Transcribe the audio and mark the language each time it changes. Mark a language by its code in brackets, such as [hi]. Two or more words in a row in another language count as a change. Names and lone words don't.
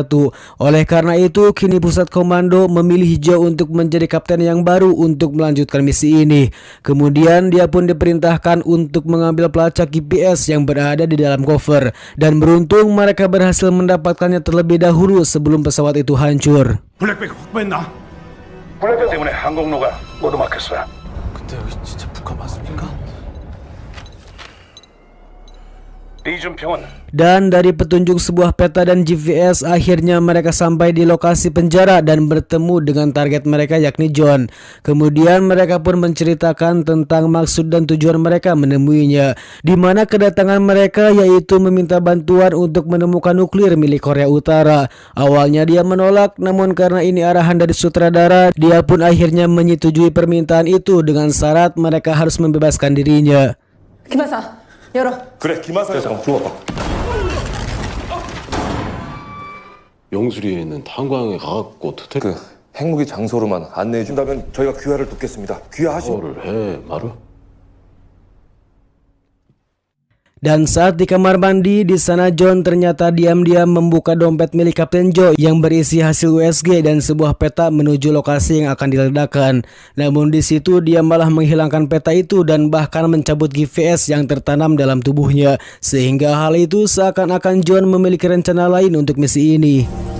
[id] Oleh karena itu kini pusat komando memilih Joe untuk menjadi kapten yang baru untuk melanjutkan misi ini. Kemudian dia pun diperintahkan untuk mengambil pelacak GPS yang berada di dalam koper. Dan beruntung mereka berhasil mendapatkannya terlebih dahulu sebelum pesawat itu hancur. [ko] 블랙백 확보했나? 블랙백 때문에 항공로가 모두 막혔어. 근데 여기 진짜 북한 맞습니까? 이준평은 [id] Dan dari petunjuk sebuah peta dan GPS akhirnya mereka sampai di lokasi penjara dan bertemu dengan target mereka yakni John. Kemudian mereka pun menceritakan tentang maksud dan tujuan mereka menemuinya, di mana kedatangan mereka yaitu meminta bantuan untuk menemukan nuklir milik Korea Utara. Awalnya dia menolak, namun karena ini arahan dari sutradara, dia pun akhirnya menyetujui permintaan itu dengan syarat mereka harus membebaskan dirinya. [ko] 김하사, 열어. 그래 김하사 여사가 들어와봐. 영수리에 있는 탄광에 가갖고 그 핵무기 장소로만 안내해 준다면 저희가 귀화를 돕겠습니다. 귀화하시면 뭐를 해 말을? [id] Dan saat di kamar mandi, di sana John ternyata diam-diam membuka dompet milik Kapten Joe yang berisi hasil USG dan sebuah peta menuju lokasi yang akan diledakkan. Namun di situ dia malah menghilangkan peta itu dan bahkan mencabut GPS yang tertanam dalam tubuhnya, sehingga hal itu seakan-akan John memiliki rencana lain untuk misi ini.